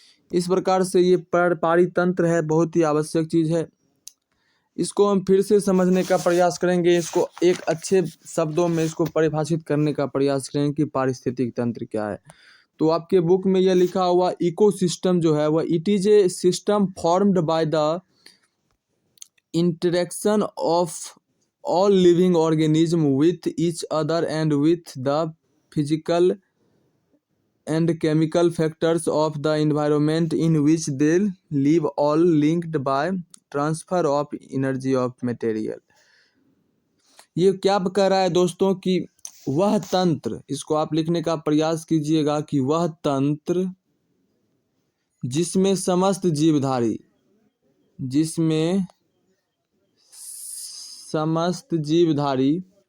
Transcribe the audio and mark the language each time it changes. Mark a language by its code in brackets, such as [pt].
[hi] इस प्रकार से ये पारितंत्र है, बहुत ही आवश्यक चीज है। इसको हम फिर से समझने का प्रयास करेंगे, इसको एक अच्छे शब्दों में इसको परिभाषित करने का प्रयास करेंगे कि पारिस्थितिक तंत्र क्या है। तो आपके बुक में यह लिखा हुआ इकोसिस्टम जो है वह [en] It is a system formed by the interaction of all living organism with each other and with the physical and chemical factors of the environment in which they live, all linked by transfer of energy of material। [hi] ये क्या कह रहा है दोस्तों कि वह तंत्र, इसको आप लिखने का प्रयास कीजिएगा कि वह तंत्र जिसमें समस्त जीवधारी, जिसमें समस्त जीवधारी